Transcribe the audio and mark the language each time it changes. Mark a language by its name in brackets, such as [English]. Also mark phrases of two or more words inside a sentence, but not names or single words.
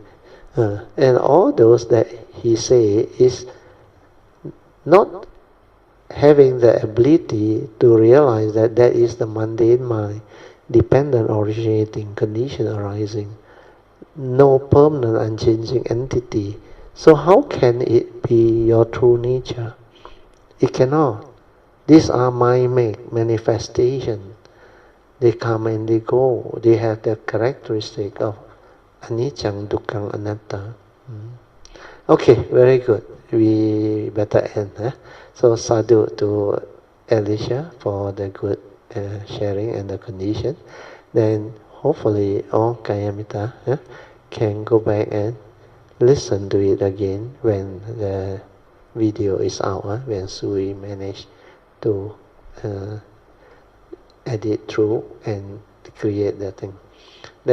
[English] And all those that he say is not having the ability to realize that that is the mundane mind, dependent, originating, condition arising, no permanent, unchanging entity. So how can it be your true nature? It cannot. These are mind-made manifestation. They come and they go. They have the characteristic of [Pali] anicca, dukkha, anatta. [English] Okay, very good. We better end. So sadhu to Alicia for the good sharing and the condition. Then hopefully all Kayamita can go back and listen to it again when the video is out, when Sui managed to edit through and create that thing.